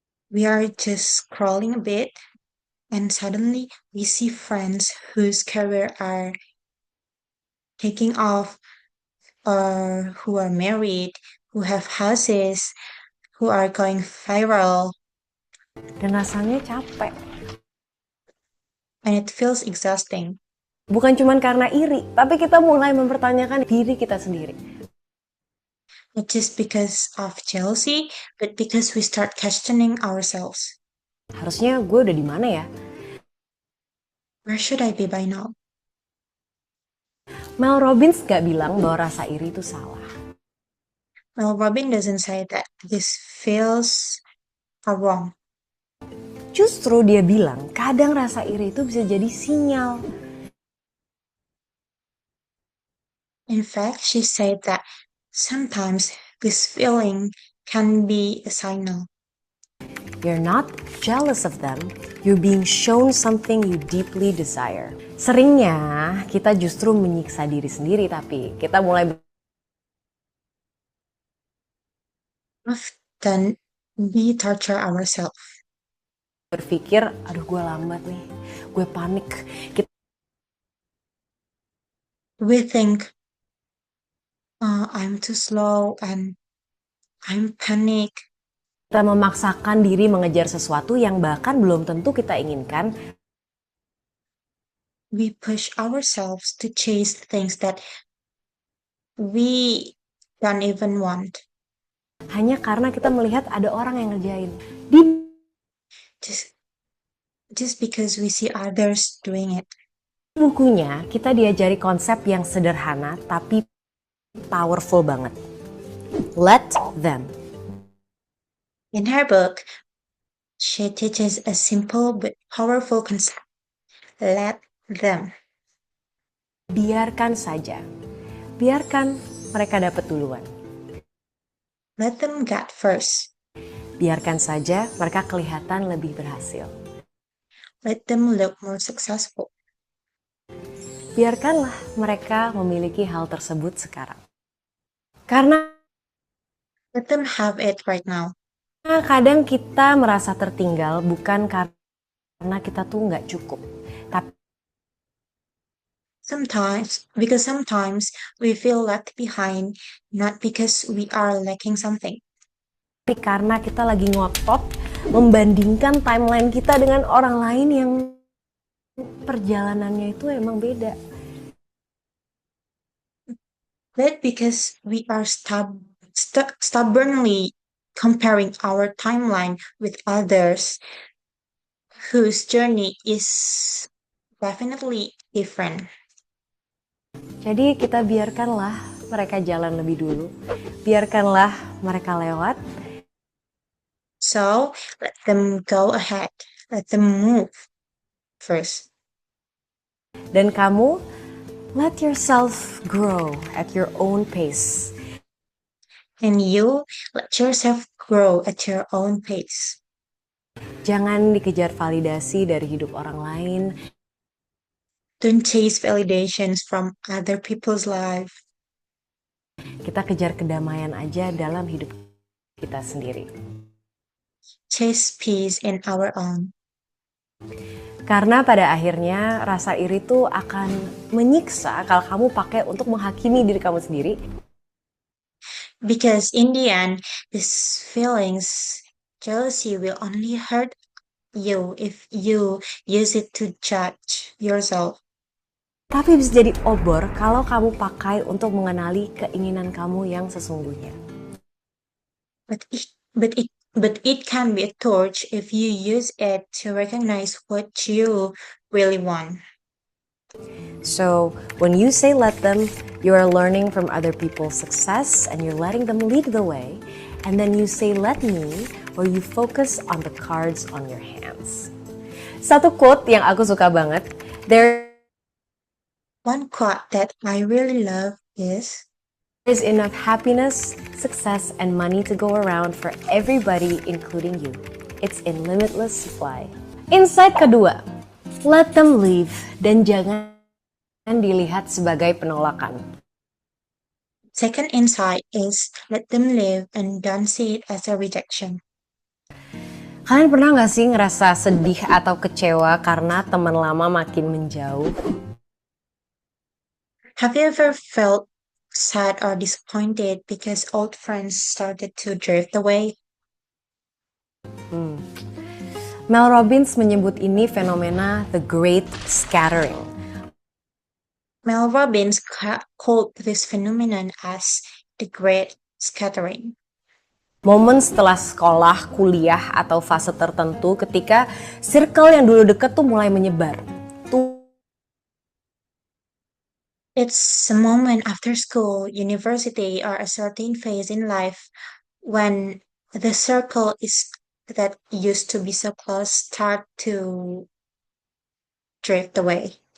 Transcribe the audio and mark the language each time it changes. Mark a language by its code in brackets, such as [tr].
[en] We are just scrolling a bit and suddenly we see friends whose career are taking off or who are married, who have houses, who are going viral, [id] Dan rasanya capek. [en] and it feels exhausting. [id] Bukan cuma karena iri, tapi kita mulai mempertanyakan diri kita sendiri. [en] Not just because of jealousy, but because we start questioning ourselves. [id] Harusnya gue udah di mana ya? [en] Where should I be by now? [id] Mel Robbins gak bilang bahwa rasa iri itu salah. [en] Well, Robin doesn't say that this feels are wrong. [id] Justru dia bilang kadang rasa iri itu bisa jadi sinyal. [en] In fact, she said that sometimes this feeling can be a signal. You're not jealous of them, you're being shown something you deeply desire. [id] Seringnya kita justru menyiksa diri sendiri, tapi kita mulai [en] Often we torture ourselves. [id] berpikir, aduh gue lambat nih, gue panik. Kita [en] We think, I'm too slow and I'm panic. [id] memaksakan diri mengejar sesuatu yang bahkan belum tentu kita inginkan. [en] We push ourselves to chase things that we don't even want. [id] Hanya karena kita melihat ada orang yang ngerjain. Di [en] Just just because we see others doing it. [id] bukunya kita diajari konsep yang sederhana tapi powerful banget. [en] Let them. In her book, she teaches a simple but powerful concept. Let them. [id] Biarkan saja. Biarkan mereka dapat duluan. [en] Let them get first. [id] Biarkan saja mereka kelihatan lebih berhasil. [en] Let them look more successful. [id] Biarkanlah mereka memiliki hal tersebut sekarang. Karena [en] Let them have it right now. [id] kadang kita merasa tertinggal bukan karena kita tuh nggak cukup, tapi [en] Sometimes we feel left behind, not because we are lacking something, [id] karena kita lagi ngotot membandingkan timeline kita dengan orang lain yang perjalanannya itu emang beda. [en] but because we are stubbornly comparing our timeline with others whose journey is definitely different. [id] Jadi kita biarkanlah mereka jalan lebih dulu. Biarkanlah mereka lewat. [en] So let them go ahead. Let them move first. [id] Dan kamu, [en] let yourself grow at your own pace. And you let yourself grow at your own pace. [id] Jangan dikejar validasi dari hidup orang lain. [en] Don't chase validations from other people's life. [id] Kita kejar kedamaian aja dalam hidup kita sendiri. [en] Chase peace in our own. [id] Karena pada akhirnya rasa iri itu akan menyiksa kalau kamu pakai untuk menghakimi diri kamu sendiri. [en] Because in the end, these feelings, jealousy will only hurt you if you use it to judge yourself. [id] Tapi bisa jadi obor kalau kamu pakai untuk mengenali keinginan kamu yang sesungguhnya. [en] But it can be a torch if you use it to recognize what you really want. So when you say let them, you are learning from other people's success and you're letting them lead the way. And then you say let me, or you focus on the cards on your hands. [id] Satu quote yang aku suka banget, [en] One quote that I really love is, "There is enough happiness, success, and money to go around for everybody, including you. It's in limitless supply." [id] Insight kedua, [en] let them leave [id] dan jangan dilihat sebagai penolakan. [en] second insight is, let them live and don't see it as a rejection. [id] Kalian pernah gak sih ngerasa sedih atau kecewa karena teman lama makin menjauh? [en] Have you ever felt sad or disappointed because old friends started to drift away? [id] Mel Robbins menyebut ini fenomena the Great Scattering. [en] Mel Robbins called this phenomenon as the Great Scattering. [id] Momen setelah sekolah, kuliah, atau fase tertentu ketika circle yang dulu deket tuh mulai menyebar. [en] It's a moment after school, university, or a certain phase in life when the circle is that used to be so close start to drift away,